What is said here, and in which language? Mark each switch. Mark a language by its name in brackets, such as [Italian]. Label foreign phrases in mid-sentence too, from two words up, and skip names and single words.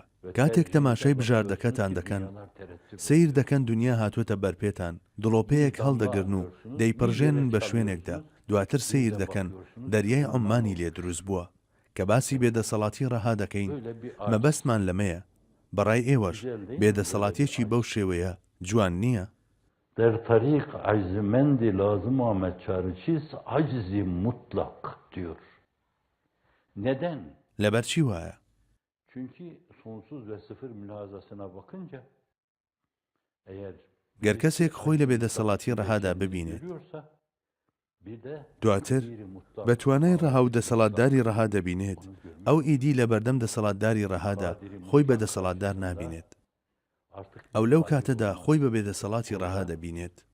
[Central Kurdish] کاتێک تەماشای بژاردەکەتان دەکەن، سیر دەکەن دنیا هاتووەتە بەرپێتان، دڵۆپەیەک هەڵدەگرن و دەیپڕژێنن بە شوێنێکدا، دواتر سیر دەکەن دەریای عومانی لێ دروست بووە کە باسی بێدەسەڵاتی ڕەها دەکەین. مەبەستمان لەمەیە، بەڕای ئێوەش بێدەسەڵاتێکی بەو شێوەیە جوان نییە؟ [Persian] در طریق عجزمندی [Turkish] lazım Ahmet Çarıçis aczi mutlak diyor. Neden? [Central Kurdish] لەبەرچی وایە؟ [Turkish] Çünkü sonsuz ve sıfır mülahazasına bakınca eğer [Central Kurdish] گەر کەسێک خۆی لە بێدەسەڵاتی ڕەهادا ببینێت، دواتر بە توانای ڕەها و دەسەڵاتداری ڕەها دەبینێت، ئەو ئیدی لە بەردەم دەسەڵاتداری ڕەهادا خۆی بە دەسەڵاتدار نابینێت. ئەو لەو کاتەدا خۆی بە بێدەسەڵاتی ڕەها دەبینێت.